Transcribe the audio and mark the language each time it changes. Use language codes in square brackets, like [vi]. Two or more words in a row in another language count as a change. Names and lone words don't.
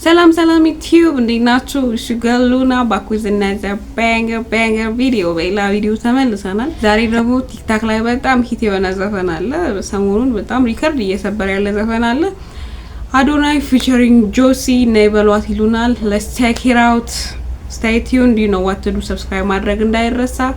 [am] Salam YouTube እንዴት ናችሁ? ሽገሉና ባክ [en] with another banger video [am] በሌላ ቪዲዮ ተመልሰናል። ዛሬ ደግሞ ቲክታክ ላይ በጣም ሂት የሆነ ዘፈን አለ። ሰሞኑን በጣም ሪከርድ እየሰበረ ያለ ዘፈን አለ። አዶናይ featuring ጆሲ ነይበሏት ይሉናል። [en] Let's check it out. Stay tuned. You know what to do. Subscribe [am] ማድረግ እንዳይረሳ.